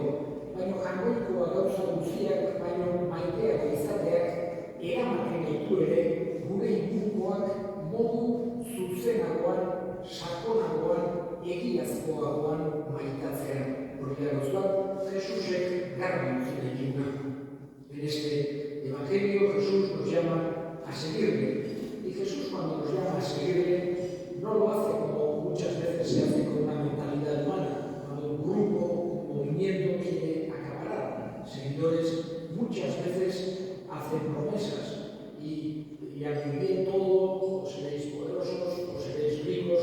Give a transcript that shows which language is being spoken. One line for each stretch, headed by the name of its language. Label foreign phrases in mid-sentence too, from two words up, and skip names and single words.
Basque: Baino jangoikoa gauza guztiak baino maiteago izateak eramaten gaitu ere gure ingurukoak modu zuzenagoan, sakonagoan, egiazkoagoan maitatzea. Hori da gauz bat, Jesusek
Spanish: carne en este Evangelio Jesús nos llama a seguirle. Y Jesús, cuando nos llama a seguirle, no lo hace como muchas veces se hace con una mentalidad humana, cuando un grupo, un movimiento quiere acaparar seguidores, muchas veces hacen promesas y al vivir todo, o seréis poderosos, o seréis ricos.